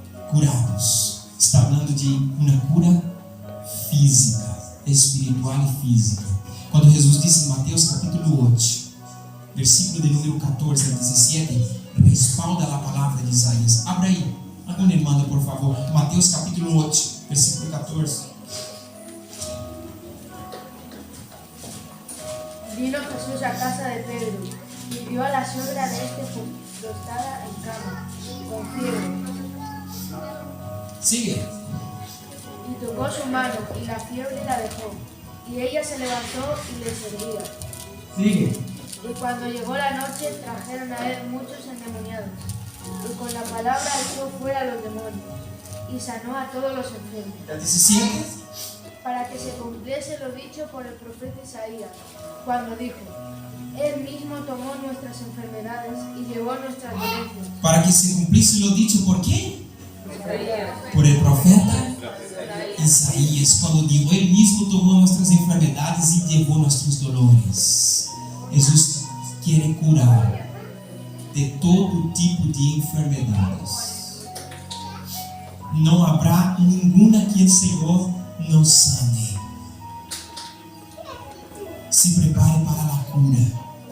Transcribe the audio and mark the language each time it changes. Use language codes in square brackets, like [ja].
[pt] Curados. Está falando de uma cura física, espiritual e física. Quando Jesus disse em Mateus capítulo 8, versículo de número 14 a 17, respalda a palavra de Isaías. Abra aí, alguma irmã, por favor. Mateus capítulo 8, versículo 14. [es] Vino Jesús a casa de Pedro y vio a la suegra de este postrada en cama, con fiebre. Sigue. Y tocó su mano, y la fiebre la dejó. Y ella se levantó y le servía. Sigue. Y cuando llegó la noche, trajeron a él muchos endemoniados. Y con la palabra echó fuera a los demonios. Y sanó a todos los enfermos. ¿Ya 17? Para que se cumpliese lo dicho por el profeta Isaías, cuando dijo: Él mismo tomó nuestras enfermedades y llevó nuestras dolencias. Para que se cumpliese lo dicho por quién? Por el profeta Isaías, cuando dijo: Él mismo tomó nuestras enfermedades y llevó nuestros dolores. Jesús quiere curar de todo tipo de enfermedades. [pt] Não habrá nenhuma que o Senhor não sane. Se prepare para a cura.